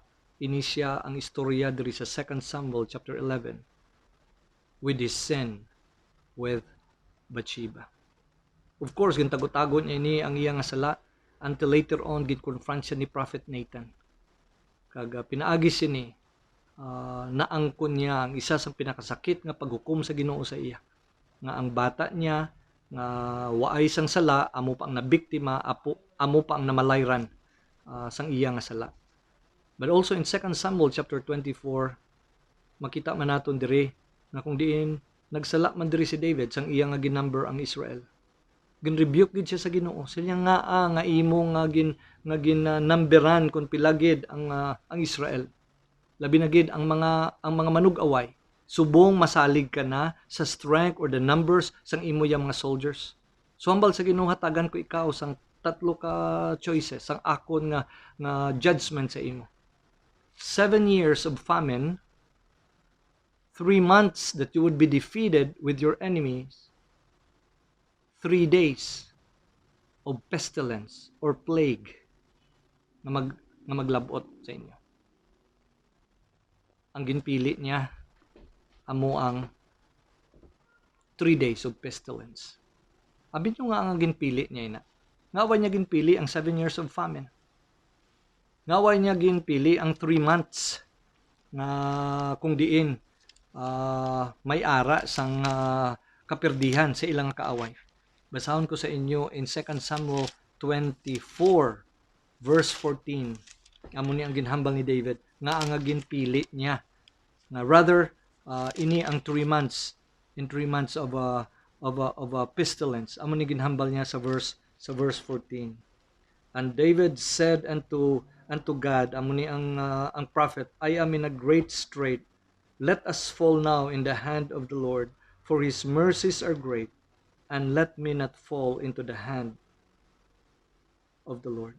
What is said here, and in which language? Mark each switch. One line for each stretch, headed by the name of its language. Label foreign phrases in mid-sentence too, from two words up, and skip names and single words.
Hiligaynon: Ini siya ang istorya diri sa 2 Samuel chapter 11
English: with his sin with Bathsheba. Of course,
Hiligaynon: gintago-tago niya ini ang iya nga sala
English: until later on
Hiligaynon: gid-confront siya ni Prophet Nathan. Kag pinaagi siya ni naangkon niya ang isa sa pinakasakit nga paghukom sa Ginoo sa iya. Nga ang bata niya nga waay sang sala, amo pa ang nabiktima, amo pa ang namalayran sang iya nga sala.
English: But also in 2 Samuel chapter 24,
Hiligaynon: makita man naton diri na kung diin nagsala man diri si David sang iya nga ginumber ang Israel. Gin-rebuke gid siya sa Ginoo. Sila nga imo nga numberan kun pilagid ang Israel. Labi na gid ang mga manug-away. Subong masalig ka na sa
English: strength or the numbers
Hiligaynon: sang imo yang mga soldiers. So hambal sa Ginoo hatagan ko ikaw sang
English: tatlo ka choices
Hiligaynon: sang akon nga judgment sa imo.
English: 7 years of famine, 3 months that you would be defeated with your enemies, 3 days of pestilence or plague na maglabot sa inyo.
Hiligaynon: Ang ginpili niya amo ang
English: 3 days of pestilence.
Hiligaynon: Abin nyo nga ang ginpili niya ina. Ngaway niya ginpili ang
English: 7 years of famine.
Hiligaynon: Ngaway niya ginpili ang
English: 3 months
Hiligaynon: na kung diin may ara sang kapirdihan sa ilang kaaway. Basahon ko sa inyo in 2 Samuel 24 verse 14. Amo ni ang ginhambal ni David nga ang ginpili niya.
English: Na rather
Hiligaynon: ini ang
English: 3 months in 3 months of a pestilence.
Hiligaynon: Amo ni ginhambal niya sa verse 14.
English: And David said unto God,
Hiligaynon: amo ni ang
English: prophet, I am in a great strait. Let us fall now in the hand of the Lord, for his mercies are great, and let me not fall into the hand of the Lord.